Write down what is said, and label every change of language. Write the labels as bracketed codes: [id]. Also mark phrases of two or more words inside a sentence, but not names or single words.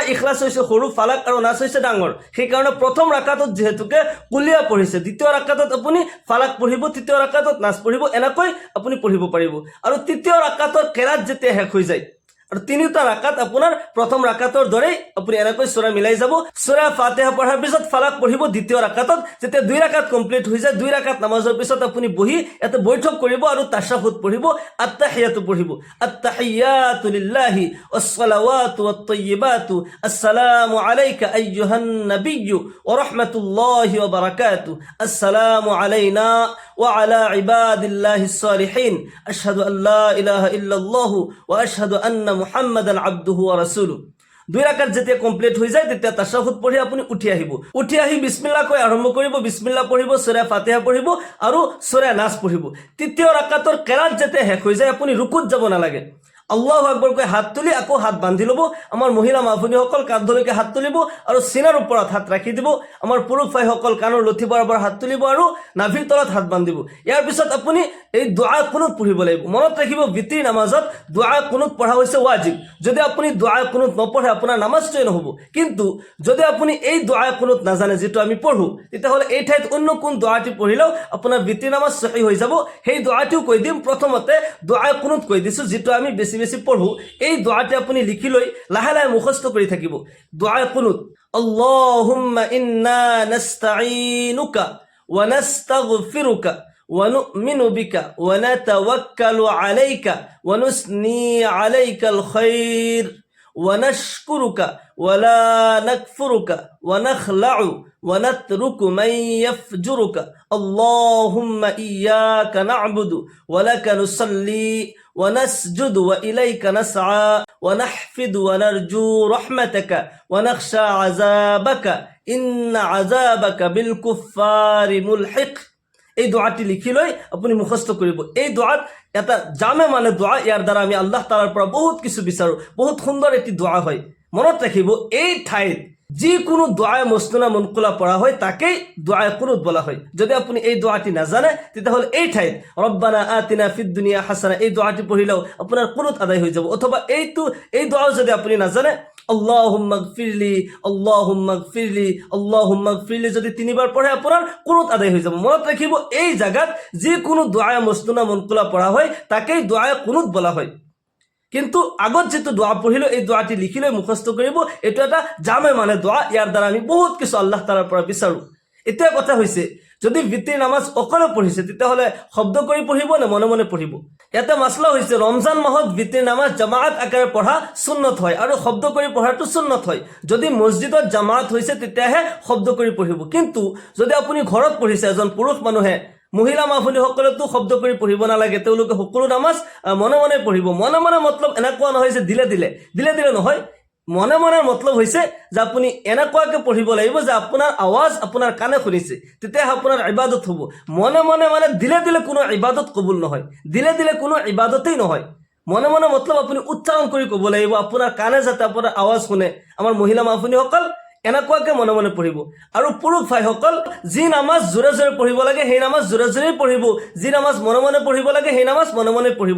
[as] ইখলাস হৈছে সৰু ফালাক আৰু নাস হৈছে ডাঙৰ সেই কাৰণে প্ৰথম রাকাতত যেহেতুকে কুলিয়া পঢ়িছে দ্বিতীয় রাকাতত আপুনি ফালাক পঢ়িব তৃতীয় রাকাতত নাস পঢ়িব এনেকৈ আপুনি পঢ়িব পাৰিব আৰু তৃতীয় রাকাতৰ কেৰাত যেতিয়া শেষ হৈ যায় আৰু তিনিটা রাকাত আপোনাৰ প্ৰথম রাকাতৰ দৰে আপুনি এনেকৈ সূৰা মিলাই যাব সূৰা ফাতিহা পঢ়াৰ পিছত ফালাক পঢ়িব দ্বিতীয় রাকাতত যেতিয়া দুই রাকাত কমপ্লিট হৈ যায় দুই রাকাত নামাজৰ পিছত আপুনি বহি এতে বৈঠক কৰিব আৰু তাশাহুদ পঢ়িব আত্তাহিয়াতু পঢ়িব [ar] التحيات لله والصلوات والطيبات السلام عليك أيها النبي ورحمة الله وبركاته السلام علينا وعلى عباد الله الصالحين أشهد أن لا إله إلا الله وأشهد أن محمدا عبده ورسوله [as] দুই রাকাত যেতিয়া কমপ্লিট হৈ যায় তেতিয়া তাশাহুদ পঢ়ি আপুনি উঠি আহিব উঠি আহি বিসমিল্লাহ কৈ আৰম্ভ কৰিব বিসমিল্লাহ পঢ়িব সূৰা ফাতিহা পঢ়িব আৰু সূৰা নাস পঢ়িব তৃতীয় রাকাতৰ কেৰাত যেতিয়া শেষ হৈ যায় আপুনি রুকুত যাব নালাগে [ar] الله أكبر [as] কৈ হাত তুলি আকৌ হাত বান্ধি লব আমাৰ মহিলা মাভনীসকল কান্ধলৈকে হাত তুলিব আৰু সিনাৰ ওপৰত হাত ৰাখি দিব আমাৰ পুৰুষ ভাইসকল কাণৰ লঠি বৰাবৰ হাত তুলিব আৰু নাভিৰ তলত হাত বান্ধিব ইয়াৰ পিছত আপুনি এই দুআ কুনুত পঢ়িব লাগিব মনত ৰাখিব বিতিৰ নামাজত দুআ কুনুত পঢ়া হৈছে ওয়াজিব যদি আপুনি দুআ কুনুত নপঢ়ে আপোনাৰ নামাজটোই নহব কিন্তু যদি আপুনি এই দুআ কুনুত নাজানে যেটো আমি পঢ়ো তেতিয়াহলে এই ঠাইত অন্য কোন দুআটি পঢ়িলেও আপোনাৰ বিতিৰ নামাজ সহি হৈ যাব সেই দুআটিও কৈ দিম প্ৰথমতে দুআ কুনুত কৈ দিছো যেটো আমি বেছি পঢ়ো এই দোয়াটি আপুনি লিখি লৈ লাহে লাহে মুখস্থ কৰি থাকিব দোয়া কুনুত [ar] اللهم إنا نستعينك ونستغفرك ونؤمن بك ونتوكل عليك ونثني عليك الخير ونشكرك ولا نكفرك ونخلع ونترك من يفجرك اللهم إياك نعبد ولك نصلي ونسجد وإليك نسعى ونحفد ونرجو رحمتك ونخشى عذابك إن عذابك بالكفار ملحق। [as] এই দোয়াটি লিখি লৈ আপুনি মুখস্থ কৰিব। এই দোয়াত এটা জামে মানে দোয়া, ইয়াৰ দ্বাৰা আমি আল্লাহ তাআলাৰ পৰা বহুত কিছু বিচাৰো। বহুত সুন্দৰ এটি দোয়া হয়। মনত ৰাখিব, এই ঠাইত যিকোনো দোয়ায়ে মসনুনা মুনকুলা পড়া হয় তাকেই দোয়ায়ে কুনুত বলা হয়। যদি আপুনি এই দোয়াটি নাজানে তেতিয়াহ'লে এই ঠাইত [ar] ربنا آتنا في الدنيا حسنة [as] এই দোয়াটি পঢ়িলেও আপোনাৰ কুনুত আদায় হৈ যাব। অথবা এই দোয়াও যদি আপুনি নাজানে [ar] اللهم اغفر لي اللهم اغفر لي اللهم اغفر لي [as] যদি তিনিবাৰ পঢ়ে আপোনাৰ কুনুত আদায় হৈ যাব। মনত ৰাখিব, এই জায়গাত যিকোনো দোয়ায়ে মসনুনা মুনকুলা পড়া হয় তাকেই দোয়ায়ে কুনুত বলা হয়। কিন্তু আগত যেটো দোয়া পঢ়িলো এই দোয়াটি লিখি লৈ মুখস্থ কৰিব। এইটো এটা জামে মানে দোয়া, ইয়াৰ দ্বাৰা আমি বহুত কিছু আল্লাহ তাআলাৰ পৰা বিচাৰো। এতিয়া কথা হৈছে, যদি বিতিৰ নামাজ অকলে পঢ়িছে তেতিয়াহ'লে শব্দ কৰি পঢ়িব নে মনে মনে পঢ়িব? ইয়াতে মাসলা হৈছে, ৰমজান মাহত বিতিৰ নামাজ জামাআত আকাৰে পঢ়া সুন্নত হয় আৰু শব্দ কৰি পঢ়াটো সুন্নত হয়। যদি মছজিদত জামাআত হৈছে তেতিয়াহে শব্দ কৰি পঢ়িব। কিন্তু যদি আপুনি ঘৰত পঢ়িছে, এজন পুৰুষ মানুহে, মহিলা মাহফুলিসকলেতো শব্দ কৰি পঢ়িব নালাগে, তেওঁলোকে সকলো নামাজ মনে মনে পঢ়িব। মনে মনে মতলব এনেকুৱা নহয় যে দিলে দিলে নহয়। মনে মনে মতলব হৈছে যে আপুনি এনেকুৱাকে পঢ়িব লাগিব যে আপোনাৰ আৱাজ আপোনাৰ কাণে শুনিছে, তেতিয়াহে আপোনাৰ ইবাদত হ'ব। মনে মনে মানে দিলে কোনো ইবাদত কবুল নহয়, দিলে কোনো ইবাদতেই নহয়। মনে মনে মতলব আপুনি উচ্চাৰণ কৰি ক'ব লাগিব, আপোনাৰ কাণে যাতে আপোনাৰ আৱাজ শুনে। আমাৰ মহিলা মাহফুলিসকল এনেকুৱাকে মনে মনে পঢ়িব। আৰু পুৰুষ ভাইসকল, যি নামাজ জোৰে জোৰে পঢ়িব লাগে সেই নামাজ জোৰে জোৰেই পঢ়িব, যি নামাজ মনে মনে পঢ়িব লাগে সেই নামাজ মনে মনে পঢ়িব।